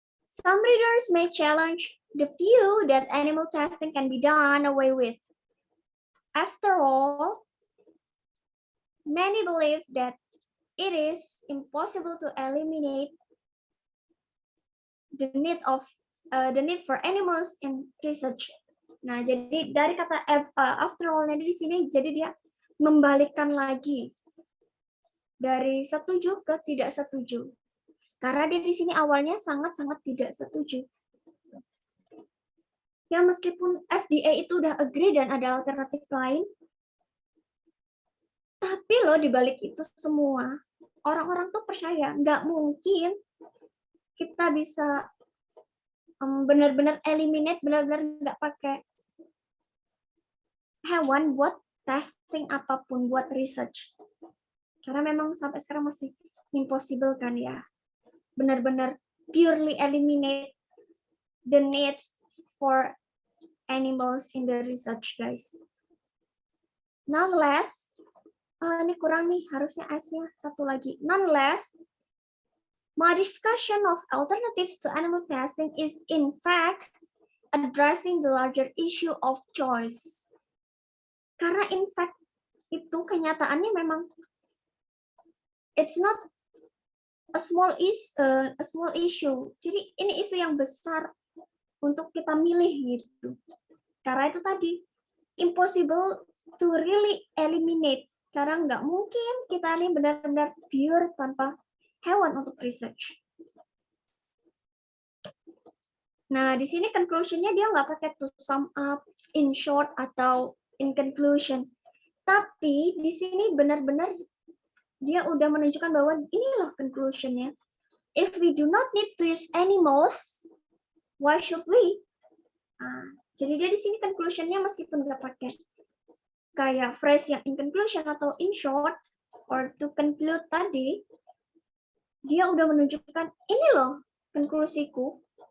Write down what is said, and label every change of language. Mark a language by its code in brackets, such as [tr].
[en] Some readers may challenge the view that animal testing can be done away with. After all, many believe that it is impossible to eliminate the need for animals in research. [id] Nah, jadi dari kata after all-nya di sini, jadi dia membalikkan lagi dari setuju ke tidak setuju. Karena dia di sini awalnya sangat-sangat tidak setuju. Ya meskipun FDA itu udah agree dan ada alternatif lain, tapi loh dibalik itu semua, orang-orang tuh percaya nggak mungkin kita bisa benar-benar eliminate, benar-benar nggak pakai hewan buat testing apapun, buat research. Karena memang sampai sekarang masih impossible kan ya. Benar-benar [en] purely eliminate the needs for animals in the research, guys. Nonetheless, [id] Ini kurang nih, harusnya S-nya satu lagi. [en] Nonetheless, my discussion of alternatives to animal testing is in fact addressing the larger issue of choice. [id] Karena [en] in fact [id] itu kenyataannya memang [en] it's not a small issue. [id] Jadi ini isu yang besar untuk kita milih gitu. Karena itu tadi [en] impossible to really eliminate. [id] Karena nggak mungkin kita ini benar-benar pure tanpa hewan untuk research. Nah, di sini conclusion-nya dia nggak pakai to sum up, in short, atau in conclusion. Tapi di sini benar-benar dia udah menunjukkan bahwa inilah conclusion-nya. [en] If we do not need to use animals, why should we? [id] Jadi dia di sini conclusion-nya meskipun nggak pakai kayak phrase yang in conclusion atau in short, [en] or to conclude [id] tadi, dia udah menunjukkan ini loh konklusiku.